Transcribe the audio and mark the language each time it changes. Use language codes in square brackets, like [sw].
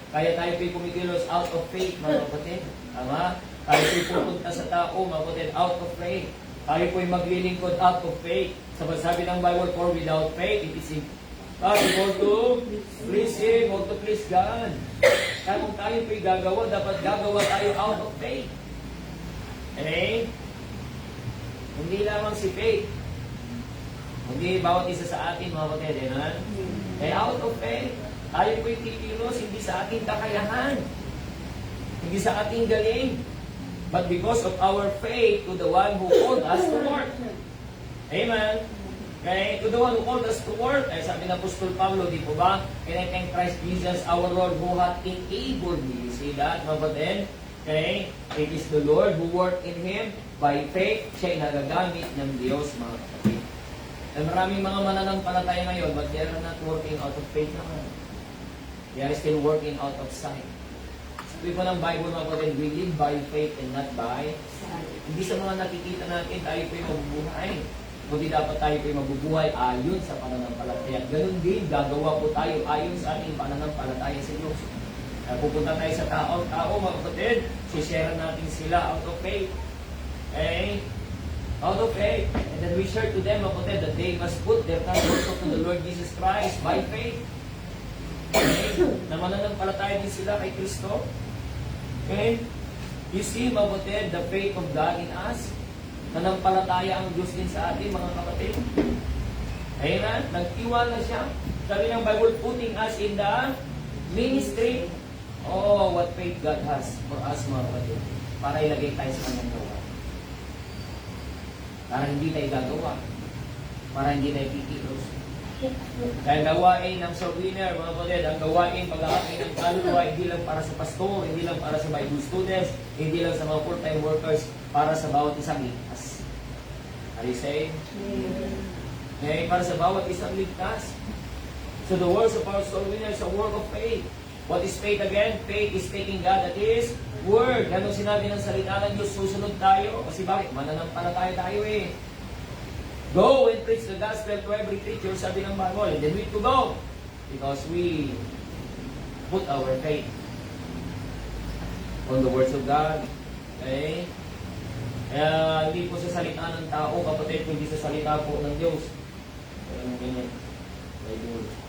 [tl] Kaya tayo po'y kumikilos [en] out of faith, [tl] mga kapatid. Tama? Tayo po'y pupunta sa tao, mga kapatid, [en] out of faith. [tl] Tayo po'y maglilingkod [en] out of faith. [tl] Sabi ng [en] Bible, for without faith, it is impossible to please Him or to please God. [tl] Kaya kung tayo po'y gagawa, dapat gagawa tayo [en] out of faith. [tl] Okay? Hindi lamang si faith. Hindi bawat isa sa atin, mga kapatid, amen? Kaya [en] out of faith, [tl] tayo po'y kikilos, hindi sa ating kakayahan. Hindi sa ating galing. [en] But because of our faith to the one who called us to work. Amen? Okay? To the one who called us to work. [tl] Ay sabi ng Apostol Pablo, di po ba? [en] And I thank Christ Jesus our Lord who hath enabled me. You see that, [tl] mga kapatid? [en] Okay? It is the Lord who worked in Him. [tl] By faith, siya'y nagagamit ng Diyos, mga kapatid. [en] And [tl] maraming mga mananampalataya ngayon, [en] but they are not working out of faith [tl] naman. [en] They are still working out of sight. [tl] Sabi po ng Bible, mga kapatid, [en] we live by faith and not by sight. [tl] Hindi sa mga nakikita natin, tayo po'y mabubuhay. Kundi dapat tayo po'y mabubuhay ayon sa pananampalataya. Ganun din, gagawa po tayo ayon sa ating pananampalataya sa Diyos. Pupunta tayo sa tao, mga kapatid, share natin sila [en] out of faith. Okay? Out of faith. And then we share to them, [tl] mga kapatid, [en] that they must put their trust also to the Lord Jesus Christ by faith. [tl] Okay? Na mananampalataya din sila kay Kristo. Okay? [en] You see, [tl] mga kapatid, [en] the faith of God in us. [tl] Nanampalataya ang Diyos din sa atin, mga kapatid. Amen? Nagtiwala siya. Sabi ng [en] Bible, putting us in the ministry. Oh, what faith God has for us, [tl] mga kapatid. Para ilagay tayo sa kanyang gawa. Para hindi tayo gagawa. Para hindi tayo kikilos. Kaya gawain ng Salviner, mga kapatid, ang gawain pag-aakay ng kaluluwa, hindi lang para sa pastor, hindi lang para sa Bible students, hindi lang sa mga full-time workers, para sa bawat isang ligtas. [en] Are you saying? [tl] Okay, para sa bawat isang ligtas. [en] So the words of our Salviner is a work of faith. What is faith again? Faith is taking God at His Word. [tl] Ganun sinabi ng salita ng Diyos, susunod tayo. Kasi bakit? Mananampalataya tayo eh. [en] Go and preach the gospel to every creature, [tl] sabi ng [en] Bible. And then we to go. Because we put our faith on the words of God. Okay? [tl] Kaya hindi po sa salita ng tao, kapatid, kundi sa salita po ng Diyos. Kaya mo ganyan. Bible.